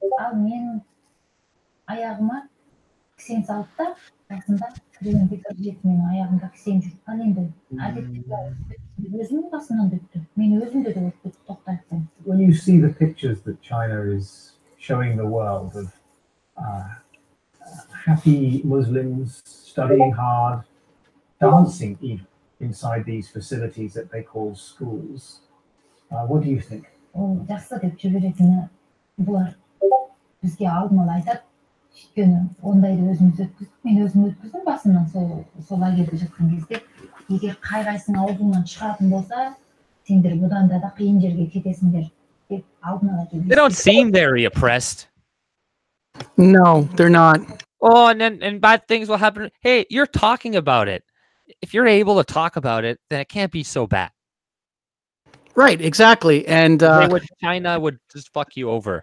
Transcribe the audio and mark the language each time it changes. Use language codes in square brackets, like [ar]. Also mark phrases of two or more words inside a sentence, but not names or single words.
[en] When you see the pictures that China is showing the world of happy Muslims studying hard, dancing even inside these facilities that they call schools, what do you think? [kk] Ондайды өзіміз өткіздік, мен өзім өткіздім басынан сол лагерьде жатқан кезде. Егер қай-қайсының аузыңнан шығатын болса, сендер бұдан да қиын жерге кетесіңдер деп алдын ала келді. [en] They don't seem very oppressed. No, they're not. Oh, and bad things will happen. Hey, you're talking about it. If you're able to talk about it, then it can't be so bad. Right, exactly. And China would just fuck you over.